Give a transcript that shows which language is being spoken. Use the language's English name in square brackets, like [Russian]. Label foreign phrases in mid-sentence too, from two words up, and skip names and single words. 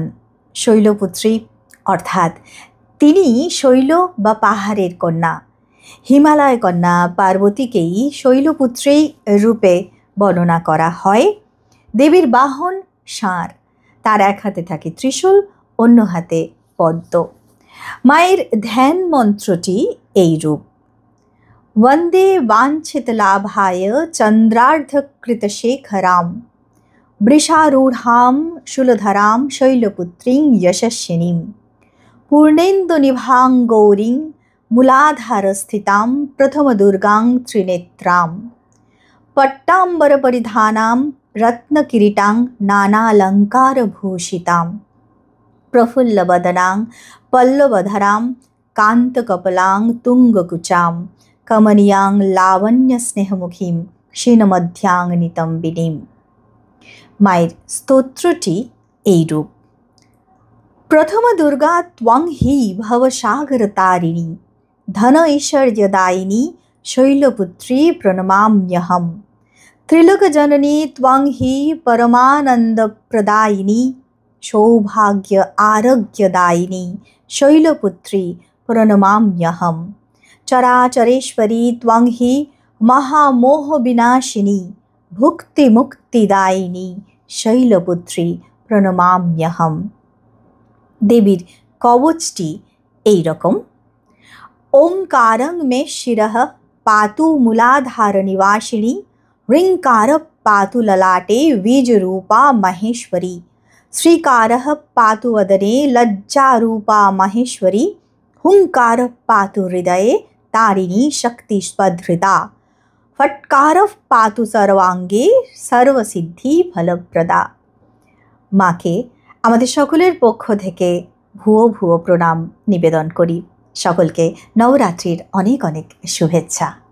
[Bangla] শৈলপুত্রী অর্থাৎ তিনি শৈল বা পাহাড়ের কন্যা, হিমালয় কন্যা পার্বতীকেই শৈলপুত্রী রূপে বর্ণনা করা হয়। দেবীর বাহন ষাঁড়, তার এক হাতে থাকে ত্রিশূল, অন্য হাতে পদ্ম। মায়ের ধ্যান মন্ত্রটি এইরূপ: [Sanskrit] वन्दे वाञ्छितलाभाय चन्द्रार्धकृतशेखरां वृषारूढां शूलधरां शैलपुत्रीं यशस्विनीं पूर्णेन्दुनिभां गौरीं मूलाधारस्थितां प्रथमदुर्गां त्रिनेत्रां पट्टाम्बरपरिधानां रत्नकिरीटां नानालङ्कारभूषितां प्रफुल्लवदनां पल्लवधरां कान्तकपलां तुङ्गकुचां कमनीयां लावण्यस्नेहमुखीं क्षीणमध्यां नितम्बिनीं। [Bangla] माয়ের স্তোত্রটি এইরূপ: [Sanskrit] प्रथम दुर्गा त्वं हि भवसागरतारिणी धन ऐश्वर्यदायिनी शैलपुत्री प्रणमाम्यहं त्रिलोकजननी त्वं हि परमानन्दप्रदायिनी सौभाग्य आरोग्यदायिनी शैलपुत्री प्रणमाम्यहं चराचरेश्वरी त्वं हि महामोहविनाशिनी भुक्तिमुक्तिदायिनी शैलपुत्री प्रणमाम्यहं। [Bangla] দেবীর কবচটি এই রকম: [Sanskrit] ओंकारं मे शिरः पातु मूलाधारनिवासिनी ह्रीङ्कारः पातु ललाटे बीजरूपा महेश्वरी श्रीकारः पातु वदने लज्जारूपा महेश्वरी हुङ्कारः पातु हृदये तारिणी शक्तिस्पधृता फट्कारः पातु सर्वांगे सर्वसिद्धि फलप्रदा। [Bangla] মাকে আমাদের সকলের পক্ষ থেকে ভুয়ো ভুয়ো প্রণাম নিবেদন করি। সকলকে নবরাত্রির অনেক অনেক শুভেচ্ছা।